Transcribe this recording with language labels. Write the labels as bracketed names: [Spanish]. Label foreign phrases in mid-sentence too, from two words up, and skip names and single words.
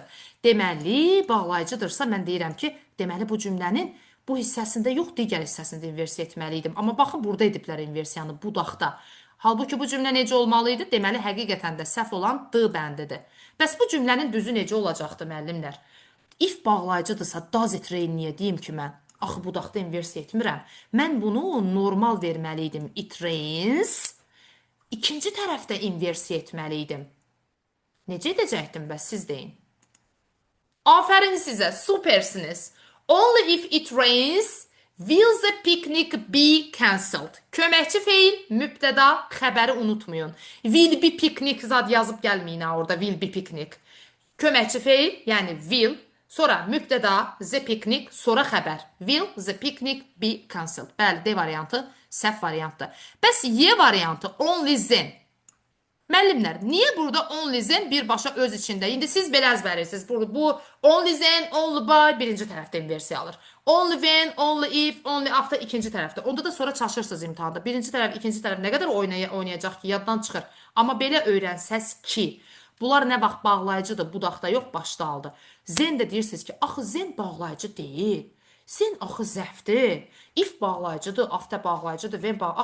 [Azerbaijani] Deməli, bağlayıcıdırsa, mən deyirəm ki, deməli, bu cümlənin bu hissəsində yox, digər hissəsində inversiya etməliydim. Amma baxın, burada ediblər inversiyanı, budaqda. Halbuki bu cümlə necə olmalıydı? Deməli, həqiqətən də səhv olan D bəndidir. Bəs bu cümlənin düzü necə olacaqdı, müəllimlər? If bağlayıcıdırsa, [English] does it rain [Azerbaijani] niyə deyim ki mən? Axı, budaqda inversiya etmirəm. Mən bunu normal verməliydim. [English] It rains. [Azerbaijani] İkinci tərəfdə inversiya etməliydim. Necə edəcəkdim, bəs siz deyin. Afərin sizə, supersiniz. [English] Only if it rains will the picnic be cancelled. [Azerbaijani] Köməkçi feil, mübtəda, xəbəri unutmayın. [English] Will be picnic [Azerbaijani] zad yazıb gəlməyin orada, [English] will be picnic. [Azerbaijani] Köməkçi feil, yəni will, sonra mübtəda, [English] the picnic, [Azerbaijani] sonra xəbər. [English] Will the picnic be cancelled. [Azerbaijani] Bəli, D variantı səhv variantdır. Bəs Y variantı [English] only then. [Azerbaijani] Müəllimlər, niyə burada [English] only then [Azerbaijani] birbaşa öz içində? İndi siz belə əzbərirsiniz. Bu [English] only then, only by [Azerbaijani] birinci tərəfdə inversiya alır. [English] Only when, only if, only after [Azerbaijani] ikinci tərəfdə. Onda da sonra çaşırsınız imtahanda. Birinci tərəf, ikinci tərəf nə qədər oynayacaq ki, yaddan çıxır. Amma belə öyrənsəz ki, bunlar nə vaxt bağlayıcıdır, budaqda yox, başda aldı. Zen də deyirsiniz ki, axı zen bağlayıcı deyil. Zen axı zəfdir. If bağlayıcıdır, after bağlayıcıdır, when bağ.